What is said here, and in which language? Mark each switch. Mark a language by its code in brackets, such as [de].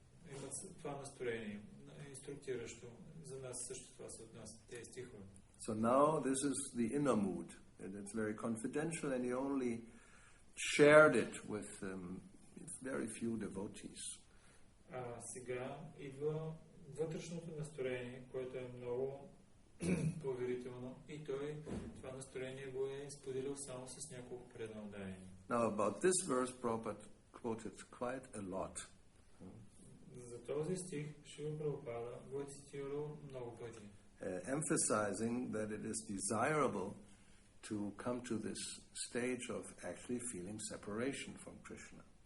[bg] Имат това настроение, инструктиращо. За нас също това се отнася, тези стихове. [en] So now this is the inner mood, and it's very confidential, and he only shared it with very few devotees. [bg] Сега идва вътрешното настроение, което е много поверително, и той това настроение го е споделил само с няколко преданодайни. [en] Now about this verse, Prabhupada quoted quite a lot. [bg] За този стих Шрила Прабхупада го е цитирал много пъти. [en] Emphasizing that it is desirable to come to this stage of actually feeling separation from Krishna.